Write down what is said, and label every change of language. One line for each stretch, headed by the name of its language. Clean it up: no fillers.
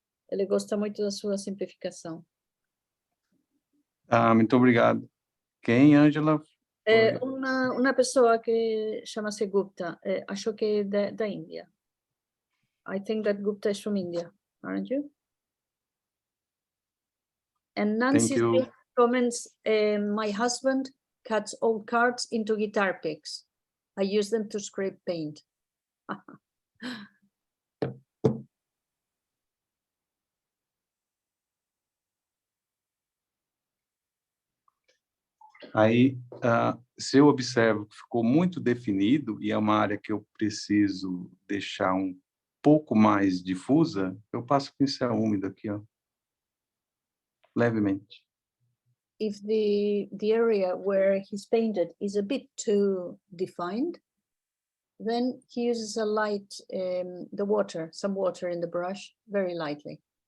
Portuguese: Ele gosta muito da sua simplificação. Muito obrigado. Quem, Ângela? Uma pessoa que chama-se Gupta, acho que é da Índia.
English: I think that Gupta is from India, aren't you? And Nancy you. Smith comments, my husband cuts old cards into guitar picks. I use them to scrape paint.
Portuguese: Aí, se eu observo que ficou muito definido e é uma área que eu preciso deixar um pouco mais difusa, eu passo o pincel úmido aqui, ó, levemente.
English: If the area where he's painted is a bit too defined, then he uses a light, some water in the brush, very lightly.